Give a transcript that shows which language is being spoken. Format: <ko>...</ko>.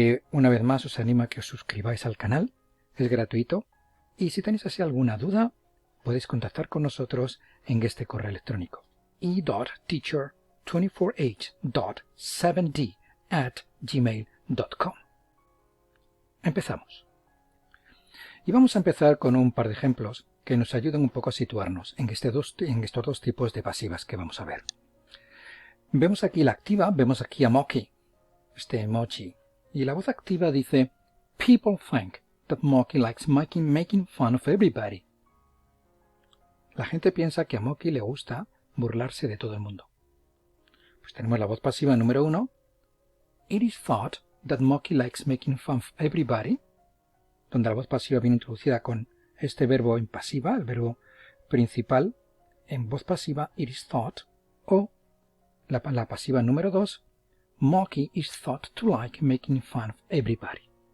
<es>Una vez más os animo a que os suscribáis al canal, es gratuito, y si tenéis así alguna duda podéis contactar con nosotros en este correo electrónico e.teacher24h.7d@gmail.com. Empezamos. Y vamos a empezar con un par de ejemplos que nos ayudan un poco a situarnos en estos dos tipos de pasivas que vamos a ver. Vemos aquí la activa, vemos aquí a Moki, este emoji. Y la voz activa dice,</es> <en>People think that Moki likes making fun of everybody.</en> <es>La gente piensa que a Moki le gusta burlarse de todo el mundo. Pues tenemos la voz pasiva número 1.</es> <en>It is thought that Moki likes making fun of everybody,</en> <es>donde la voz pasiva viene introducida con este verbo en pasiva, el verbo principal en voz pasiva,</es> <en>it is thought,</en> <es>o la pasiva número 2,</es> <en>Moki is thought to like making fun of everybody.</en>